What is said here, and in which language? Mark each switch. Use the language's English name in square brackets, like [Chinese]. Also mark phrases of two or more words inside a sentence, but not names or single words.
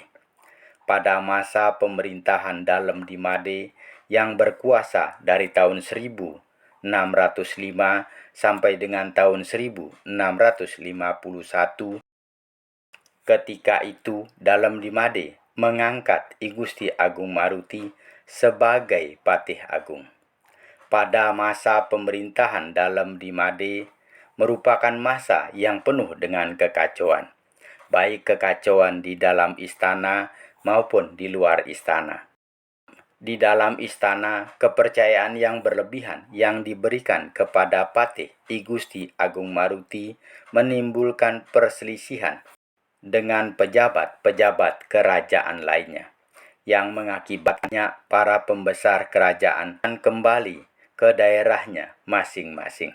[Indonesian] Pada masa pemerintahan Dalem di Made yang berkuasa dari tahun 1605 sampai dengan tahun 1651, ketika itu Dalem di Made mengangkat I Gusti Agung Maruti sebagai patih agung. Pada masa pemerintahan Dalem di Made merupakan masa yang penuh dengan kekacauan, baik kekacauan di dalam istana maupun di luar istana. Di dalam istana, kepercayaan yang berlebihan yang diberikan kepada patih I Gusti Agung Maruti menimbulkan perselisihan dengan pejabat-pejabat kerajaan lainnya, yang mengakibatnya para pembesar kerajaan kembali ke daerahnya masing-masing.